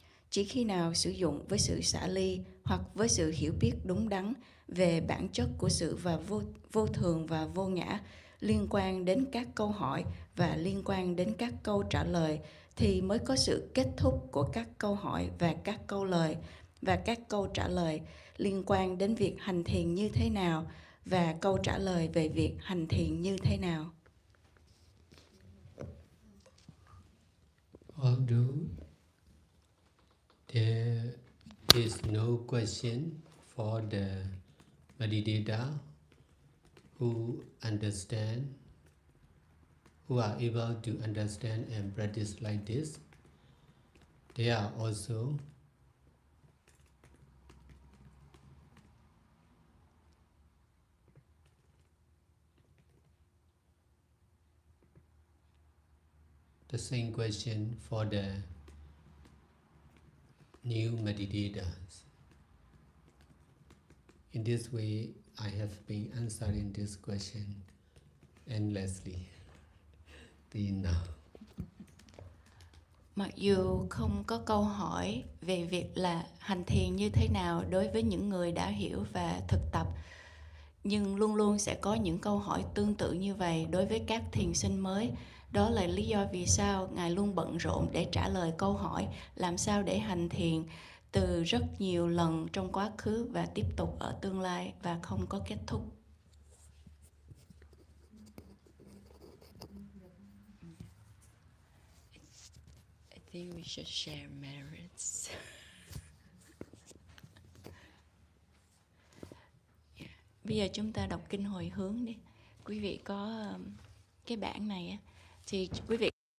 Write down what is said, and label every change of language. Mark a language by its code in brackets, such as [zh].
[vi] Chỉ khi nào sử dụng với sự xả ly hoặc với sự hiểu biết đúng đắn về bản chất của sự và vô thường và vô ngã, liên quan đến các câu hỏi và liên quan đến các câu trả lời, thì mới có sự kết thúc của các câu hỏi và các câu lời, và các câu trả lời liên quan đến việc hành thiền như thế nào và câu trả lời về việc hành thiền như thế nào. [en] Although there is no question for the meditator who understand, who are able to understand and practice like this, they are also the same question for the new meditators. In this way, I have been answering this question endlessly till now. [vi] Mặc dù không có câu hỏi về việc là hành thiền như thế nào đối với những người đã hiểu và thực tập, nhưng luôn luôn sẽ có những câu hỏi tương tự như vậy đối với các thiền sinh mới. Đó là lý do vì sao Ngài luôn bận rộn để trả lời câu hỏi làm sao để hành thiền từ rất nhiều lần trong quá khứ và tiếp tục ở tương lai và không có kết thúc. [en] I think we should share merits. Yeah. [vi] Bây giờ chúng ta đọc kinh hồi hướng đi. Quý vị có cái bản này á, thì quý vị